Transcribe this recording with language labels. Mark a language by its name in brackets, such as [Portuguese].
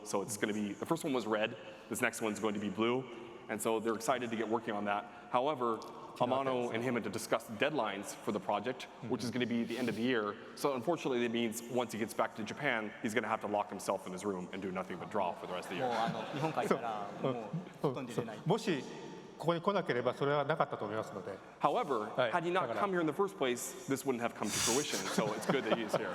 [English] So it's going to be, the first one was red, this next one's going to be blue. And so they're excited to get working on that. However, Amano and him had to discuss deadlines for the project, which is going to be the end of the year. So unfortunately, that means once he gets back to Japan, he's going to have to lock himself in his room and do nothing but draw for the rest of the [Japanese] も [English] year. [Japanese] う日本帰ったらもう外に出れない。もしここに来なければそれはなかったと思いますので。 [English] However, Right. had he not come here in the first place, this wouldn't have come to fruition. So it's good that he is here.